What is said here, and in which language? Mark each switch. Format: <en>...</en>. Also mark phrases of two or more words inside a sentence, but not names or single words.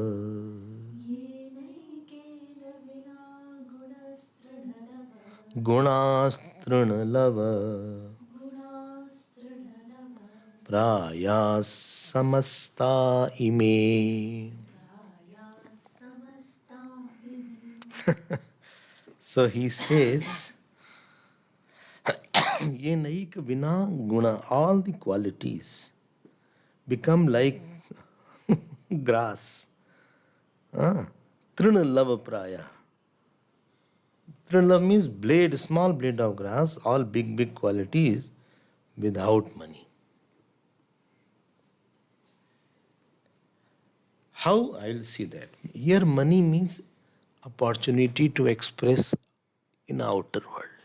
<sa>गुणास्तृणलव प्रायाः समस्ता इमे.</sa> <en>So he says,</en> <sa>ये नैक विना guna,</sa> <en>all the qualities become like grass.</en> <sa>Ah, तृण लव प्रायाः. तृण लव</sa> <en>means blade, small blade of grass, all big, big qualities without money. How? I'll see that. Here, money means opportunity to express in outer world.</en>